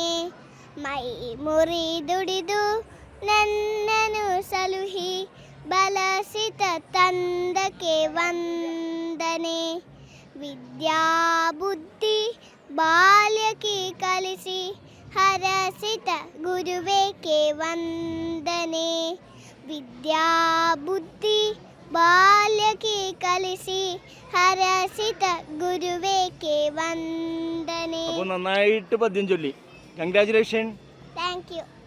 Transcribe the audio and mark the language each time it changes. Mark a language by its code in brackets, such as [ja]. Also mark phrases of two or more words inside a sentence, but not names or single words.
[kn] ಮೈ ಮುರಿದುಡಿದು ನನ್ನನು ಸಲುಹಿ ಬಲಸಿತ ತಂದಕ್ಕೆ ವಂದನೆ. ವಿದ್ಯಾ ಬುದ್ಧಿ ಬಾಲ್ಯಕ್ಕೆ ಕಲಿಸಿ ಹರಸಿತ ಗುರುವೇಕೆ ವಂದನೆ. ವಿದ್ಯಾ ಬುದ್ಧಿ ಬಾಲ್ಯಕ್ಕೆ ಕಲಿಸಿ ತುಳಸಿ ಹರಸಿತ ಗುರುವೇ ಕೆ ವಂದನೆ. [ml] അപ്പോൾ നന്നായിട്ട് പദ്യം ചൊല്ലി. കൺഗ്രാജുലേഷൻ. [en] Thank you.